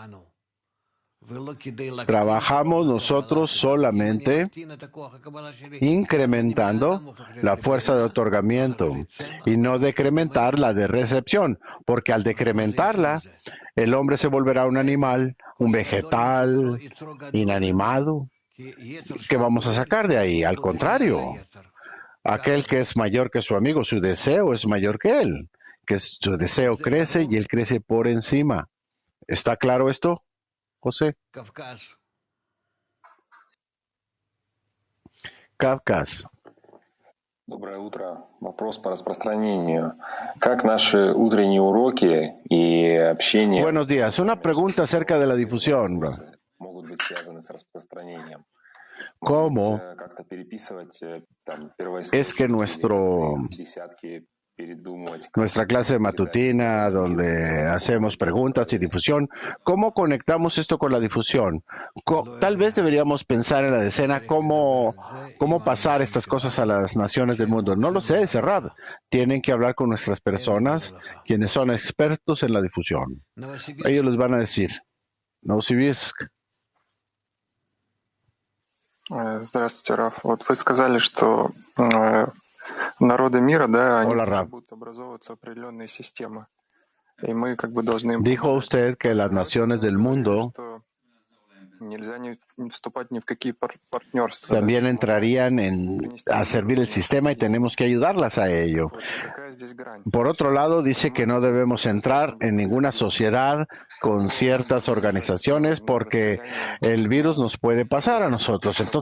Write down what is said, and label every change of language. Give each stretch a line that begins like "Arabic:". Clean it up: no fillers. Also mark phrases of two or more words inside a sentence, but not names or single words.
Spanish: Trabajamos nosotros solamente incrementando la fuerza de otorgamiento y no decrementar la de recepción, porque al decrementarla, el hombre se volverá un animal, un vegetal, inanimado. ¿Qué vamos a sacar de ahí? Al contrario, aquel que es mayor que su amigo, su deseo es mayor que él, que su deseo crece y él crece por encima. ¿Está claro esto, José? Kafkas.
Russian: Доброе утро. Вопрос по распространению. Как наши утренние уроки и общение
Spanish: Buenos días. Una pregunta acerca de la difusión.
Russian: могут быть связаны с распространением?
Spanish: ¿Cómo
Russian: Как-то переписывать
Spanish: es que
Russian: десятки, передумывать.
Spanish: nuestra clase matutina, donde hacemos preguntas y difusión, cómo conectamos esto con la difusión? Tal vez deberíamos pensar en la decena cómo pasar estas cosas a las naciones del mundo. No lo sé, Rab. Tienen que hablar con nuestras personas, quienes son expertos en la difusión. Ellos les van a decir, Novosibirsk.
Russian: Здравствуйте, Раф. Вот вы сказали, что народы мира, да, они будут образовываться определенные системы. И мы как бы должны...
Spanish: Dijo usted que las naciones del mundo también entrarían a servir el sistema y tenemos que ayudarlas a ello. Por otro lado, dice que no debemos entrar en ninguna sociedad con ciertas organizaciones porque el virus nos puede pasar a nosotros.